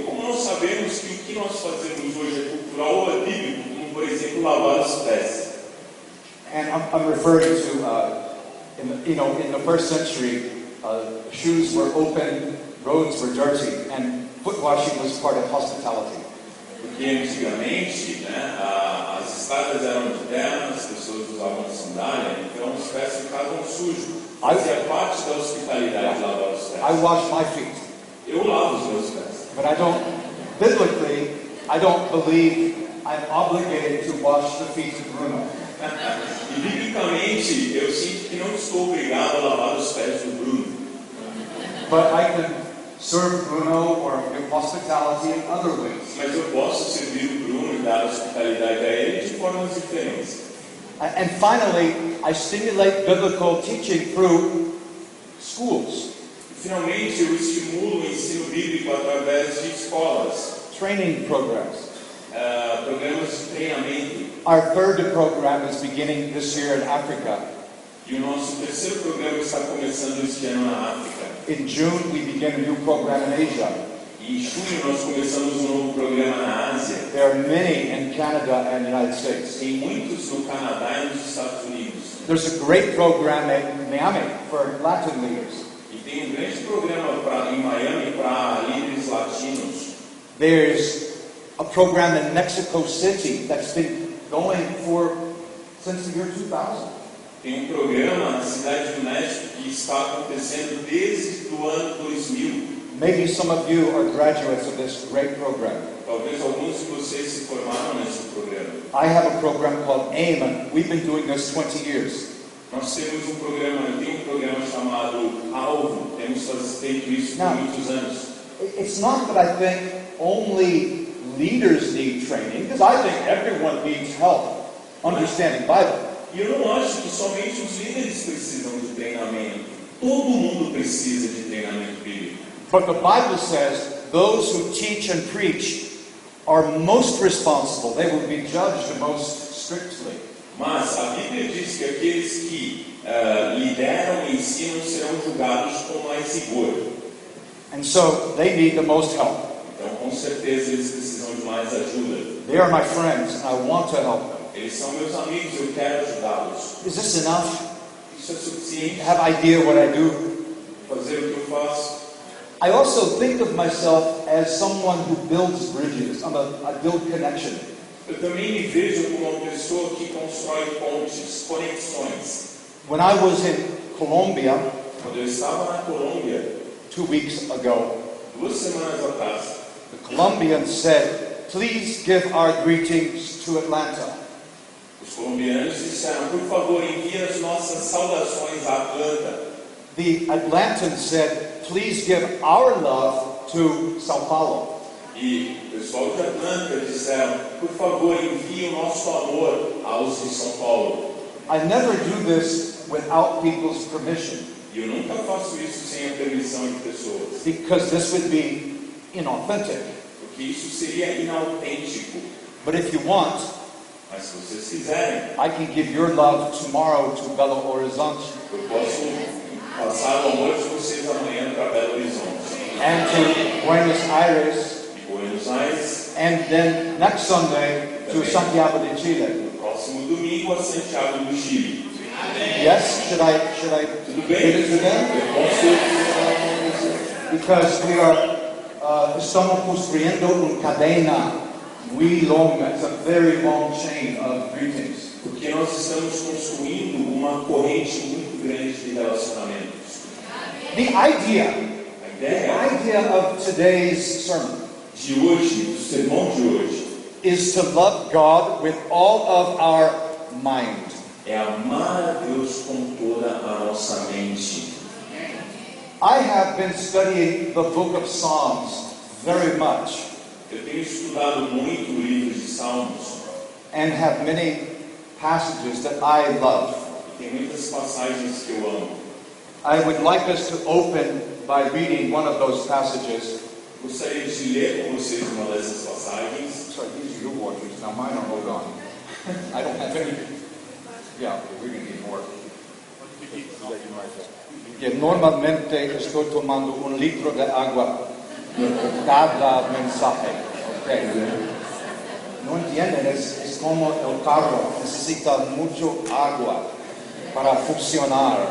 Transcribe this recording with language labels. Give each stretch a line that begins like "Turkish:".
Portuguese: Então, como nós sabemos que o que nós fazemos hoje é cultural ou é bíblico, como por exemplo lavar os pés?
English: And I'm referring to, in the first century, shoes were open, roads were dirty, and foot washing was part of hospitality.
Portuguese: Porque antigamente, né, as estradas eram de terra, as pessoas usavam sandália, então os pés ficavam sujos. Fazia parte da hospitalidade lavar os pés.
English: I wash my feet.
Portuguese: Eu lavo os meus pés.
English: But biblically, I don't believe I'm obligated to wash the feet of Bruno.
Portuguese: E biblicamente, eu sinto que não estou obrigado a lavar os pés do Bruno.
English: But I can serve Bruno or give hospitality in other ways.
Portuguese: Mas eu posso servir o Bruno e dar hospitalidade a ele de formas diferentes.
English: And finally, I stimulate biblical teaching through schools.
Portuguese: Finalmente, eu estimulo o ensino bíblico através de escolas,
English: Training programs.
Portuguese: programas de treinamento.
English: Our third program is beginning this year in Africa.
Portuguese: E o nosso terceiro programa está começando este ano na África.
English: In June, we begin a new program in Asia.
Portuguese: E em junho nós começamos um novo programa na Ásia.
English: There are many in Canada and the United States.
Portuguese: Tem muitos no Canadá e nos Estados Unidos.
English: There's a great program in Miami for Latin leaders.
Portuguese: E tem grande programa em Miami para líderes latinos.
English: There's a program in Mexico City that's been going since the year 2000.
Portuguese: Tem programa na cidade do México que está acontecendo desde o ano 2000.
English: Maybe some of you are graduates of this great program.
Portuguese: Talvez alguns de vocês se formaram nesse programa.
English: I have a program called AIM, and we've been doing this 20 years.
Portuguese: Nós temos eu tenho um programa chamado Alvo. Temos feito isso por muitos anos.
English: It's not that I think only leaders need training, because I think everyone needs help understanding Bible.
Portuguese: E eu não acho que somente os líderes precisam de treinamento. Todo mundo precisa de treinamento bíblico.
English: But the Bible says those who teach and preach are most responsible. They will be judged the most strictly.
Portuguese: Mas a Bíblia diz que aqueles que lideram e ensinam serão julgados com mais rigor.
English: And so they need the most help.
Portuguese: Então, com certeza, eles precisam de mais ajuda.
English: They are my friends, and I want to help them.
Portuguese: Eles são meus amigos, eu quero ajudá-los.
English: Is this enough?
Portuguese: Isso é suficiente?
English: Have idea what I do?
Portuguese: Fazer o que eu faço?
English: I also think of myself as someone who builds bridges. I build connection.
Portuguese: Eu também me vejo como uma pessoa que constrói pontes, conexões.
English: When I was in Colombia
Portuguese: Quando eu estava na Colômbia,
English: 2 weeks ago,
Portuguese: 2 semanas atrás,
English: the Colombians said, "Please give our greetings to Atlanta."
Portuguese: os colombianos disseram, por favor, envie as nossas saudações a Atlanta.
English: The Atlantans said, "Please give our love to São Paulo."
Portuguese: E o pessoal de Atlanta disseram, por favor, envie o nosso amor aos de São Paulo.
English: I never do this without people's permission,
Portuguese: E eu nunca faço isso sem a permissão de pessoas,
English: because this would be inauthentic.
Portuguese: porque isso seria inautêntico.
English: But if you want,
Portuguese: Mas se vocês quiserem,
English: I can give your love tomorrow to Belo Horizonte
Portuguese: eu posso passar o amor de vocês amanhã para Belo Horizonte
English: and to Buenos Aires,
Portuguese: e Buenos Aires,
English: and then next Sunday to Santiago de Chile.
Portuguese: no próximo domingo a Santiago do Chile.
English: Yes? Should I
Portuguese: Tudo
English: give
Portuguese: bem?
English: it to them?
Portuguese: Eu posso.
English: Because we are
Spanish: estamos construyendo una cadena muy longa.
English: It's a very long chain of greetings.
Portuguese: Porque nós estamos construindo uma corrente muito grande de relacionamentos.
English: The idea
Portuguese: A ideia
English: of today's sermon
Portuguese: de hoje, do sermão de hoje,
English: is to love God with all of our mind.
Portuguese: é amar a Deus com toda a nossa mente.
English: I have been studying the book of Psalms very much
Portuguese: Eu tenho estudado muito o livro de Salmos
English: and have many passages that I love.
Portuguese: e tem muitas passagens que eu amo.
English: I would like us to open by reading one of those passages.
Portuguese: Gostaria de ler com vocês uma dessas passagens.
English: Sorry, these are your watches. Now mine are all gone. I don't have any. Yeah, we're going to need more.
Spanish: Que normalmente estoy tomando un litro de agua cada mensaje. Okay. No entienden, es como el carro, necesita mucho agua para funcionar.